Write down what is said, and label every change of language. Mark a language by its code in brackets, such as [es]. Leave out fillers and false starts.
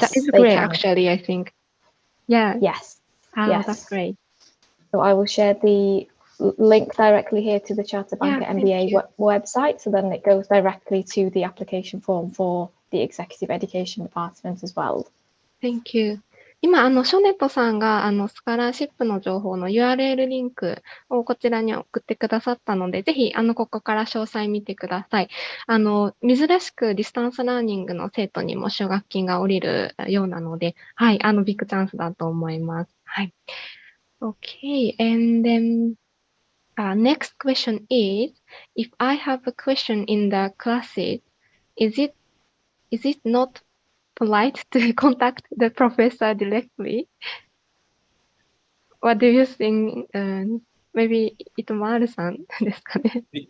[en] that is great, actually, I think. Yeah. Yes. Yes. That's great. So I will share the link directly here to the Chartered Banker MBA website. So then it goes directly to the application form for the Executive Education Department as well. Thank you. [ja] 今、ショネットさんが、スカラーシップの情報の URL リンクをこちらに送ってくださったので、ぜひ、ここから詳細見てください。珍しくディスタンスラーニングの生徒にも奨学金が下りるようなので、はい、ビッグチャンスだと思います。はい。 [en] Okay, and then, next question is, if I have a question in the classes, is it not polite to contact the professor directly? What do you think? Maybe [ja] 糸丸さんですかね。